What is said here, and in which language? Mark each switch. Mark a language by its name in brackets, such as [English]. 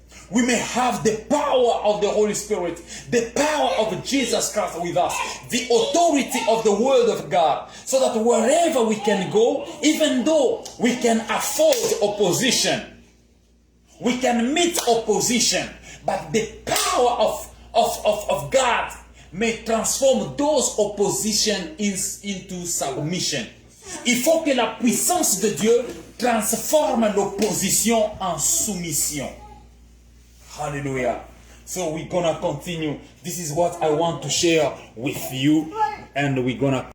[English] We may have the power of the Holy Spirit, the power of Jesus Christ with us, the authority of the Word of God, so that wherever we can go, even though we can afford opposition, we can meet opposition, but the power of God may transform those opposition into submission. [French] Il faut que la puissance de Dieu transforme l'opposition en soumission. [English] Hallelujah. So we're gonna continue. This is what I want to share with you, and we're gonna